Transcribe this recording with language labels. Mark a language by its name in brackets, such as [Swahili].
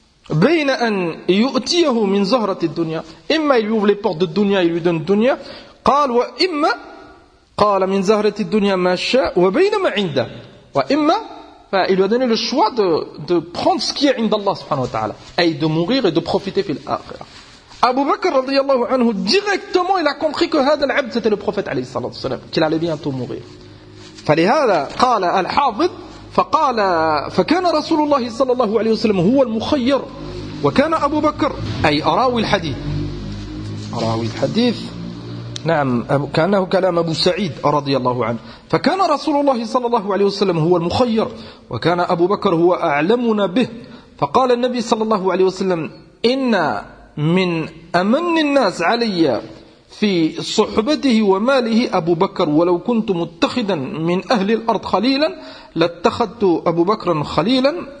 [Arabic] بين أن يؤتيه من زهرة الدنيا إما [French] il lui ouvre les portes de الدنيا il lui donne [Arabic] الدنيا قال وإما قال من زهرة الدنيا ما شاء وبين ما عنده وإما [French] il lui a donné le choix de prendre ce qui est indallah subhanahu wa ta'ala et de mourir et de profiter fil akhira. Abu Bakr radiyallahu anhu directement il a compris que [Arabic] هذا العبد [French] c'était le prophète alayhi salatu wasalam qu'il allait bientôt mourir. [Arabic] فلهذا قال الحافظ فقال فكان رسول الله صلى الله عليه وسلم هو المخير وكان ابو بكر اي اراوي الحديث اراوي الحديث نعم كانه كلام أبو سعيد رضي الله عنه فكان رسول الله صلى الله عليه وسلم هو المخير وكان أبو بكر هو أعلمنا به فقال النبي صلى الله عليه وسلم إن من أمن الناس علي في صحبته وماله أبو بكر ولو كنت متخذا من أهل الأرض خليلا لاتخذت أبو بكر خليلا